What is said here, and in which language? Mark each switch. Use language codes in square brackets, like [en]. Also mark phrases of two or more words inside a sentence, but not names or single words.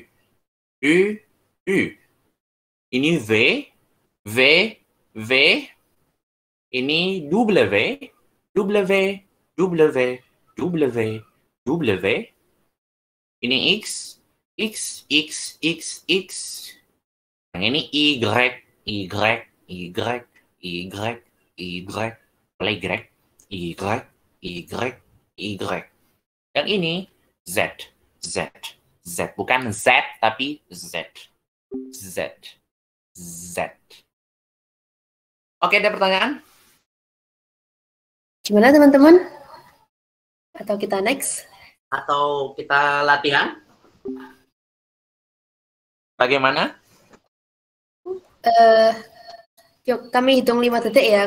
[id] U. U. Ini V. V. V. Ini W. W. W. W. W. Ini X. X. X. X. X. Yang ini Y. Y. Y. Y. Y. Boleh Y. Y. Y. Y. Yang ini Z. Z. Z. Bukan Z, tapi Z. Z. Z. Oke, ada pertanyaan? Gimana teman-teman? Atau kita next? Atau kita latihan? Bagaimana? Yuk, kami hitung 5 detik ya.